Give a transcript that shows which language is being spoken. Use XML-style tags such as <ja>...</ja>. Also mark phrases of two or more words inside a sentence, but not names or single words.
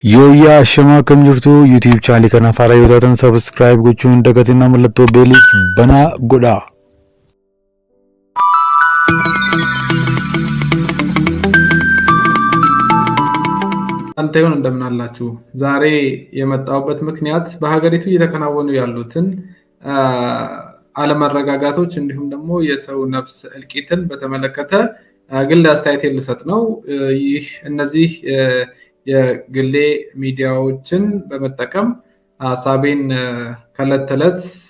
<om>Yooyyaa Ashamaa akkam jirtu YouTube channel kana faara yoo taatan subscribe gochuun dagatina mallattoo beelis banaa godhaa.</om> <am>አንተውን እንደምናላችሁ ዛሬ የመጣውበት ምክንያት በሀገሪቱ እየተከናወኑ ያሉትን አለመረጋጋቶች እንዲሁም ደግሞ የሰው ነፍስ እልቂትን በተመለከተ ግል አስተያየት ልሰጥ ነው። ይህ እነዚህ የግሌ ሚዲያዎችን በመጠቀም ሐሳቤን ከለት ተለት</am>